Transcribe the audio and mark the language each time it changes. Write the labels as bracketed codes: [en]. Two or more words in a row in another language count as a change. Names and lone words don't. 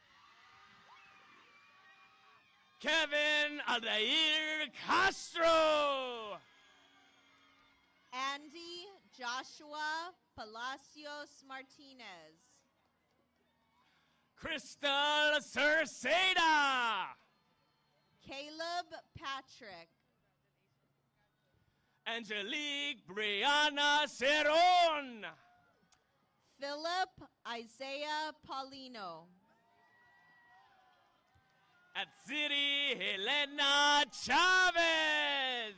[en] Kevin Aldair Castro. Andy Joshua Palacios Martinez. Crystal Cerceda. Caleb Patrick. Angelique Brianna Cerón. Philip Isaiah Paulino. Atsiri Helena Chavez.